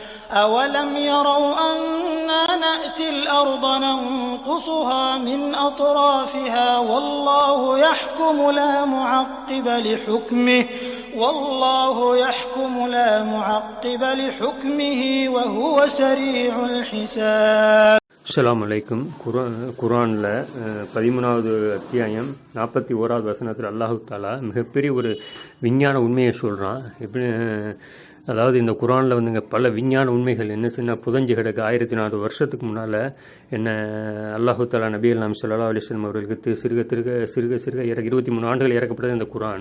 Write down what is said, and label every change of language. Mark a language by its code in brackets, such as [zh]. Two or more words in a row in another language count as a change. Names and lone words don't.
[ar] أَوَلَمْ يَرَوْا أَنَّا نَأْتِي الْأَرْضَ نَنقُصُهَا مِنْ أَطْرَافِهَا وَاللَّهُ يَحْكُمُ لَا مُعَقِّبَ لِحُكْمِهِ وَاللَّهُ يَحْكُمُ لَا مُعَقِّبَ لِحُكْمِهِ وَهُوَ سَرِيعُ الْحِسَابِ. السلام عليكم. [ta] குர்ஆனில் 13வது அத்தியாயம் 41வது வசனத்தில் [ar] الله تعالى [ta] மிகப்பெரிய ஒரு விஞ்ஞான உண்மையை சொல்கிறான். எப்படி, அதாவது இந்த குர்ஆனில் வந்துங்க பல விஞ்ஞான உண்மைகள் என்ன சின்ன புதஞ்சு கிடக்கு. 1400 வருஷத்துக்கு முன்னால் என்ன [ar] الله تعالى [ta] நபி அல்லாம் [ar] صلى الله عليه وسلم [ta] அவர்களுக்கு சிறுக 23 ஆண்டுகள் இறக்கப்பட்டது இந்த குர்ஆன்.